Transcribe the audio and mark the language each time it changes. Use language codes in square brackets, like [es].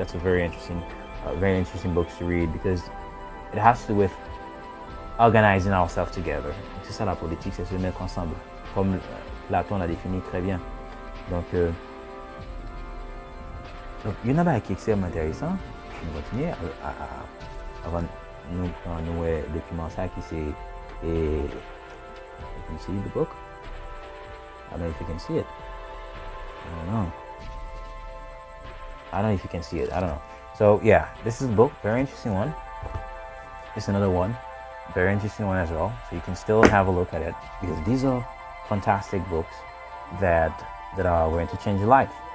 [en] That's a very interesting book to read because it has to do with organizing ourselves together. [fr] C'est ça la politique, c'est se mettre ensemble, comme Platon l'a défini très bien. Donc, il y en a un qui est extrêmement intéressant. On va continuer avant nous document ça qui c'est [en] you can see the book. I don't know if you can see it. I don't know. I don't know if you can see it. I don't know. So yeah, this is a book, very interesting one. It's another one, very interesting one as well. So you can still have a look at it because these are fantastic books that are going to change your life.